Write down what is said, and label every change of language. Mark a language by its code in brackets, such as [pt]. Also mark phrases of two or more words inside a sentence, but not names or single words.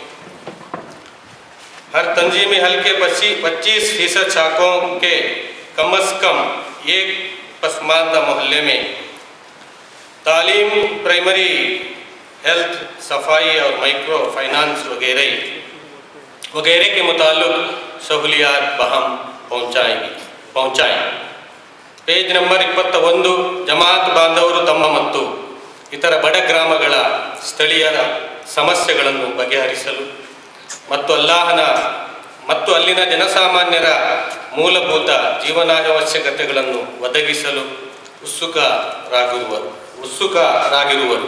[ur] ہر تنظیمی حلقے 25% شاخوں کے کم از کم ایک پسماندہ محلے میں تعلیم, [en] primary health, [ur] صفائی اور [en] micro finance [ur] وغیرہ کے متعلق سہولیات بہم پہنچائیں. [en] page number [kn] 21, ಜಮಾತ್ ಬಾಂಧವರು ತಮ್ಮ ಮತ್ತು ಇತರ ಬಡ ಗ್ರಾಮಗಳ ಸ್ಥಳೀಯರ ಸಮಸ್ಯೆಗಳನ್ನು ಬಗೆಹರಿಸಲು ಮತ್ತು ಅಲ್ಲಿನ ಜನಸಾಮಾನ್ಯರ ಮೂಲಭೂತ ಜೀವನಾವಶ್ಯಕತೆಗಳನ್ನು ಒದಗಿಸಲು ಉತ್ಸುಕರಾಗಿರುವರು.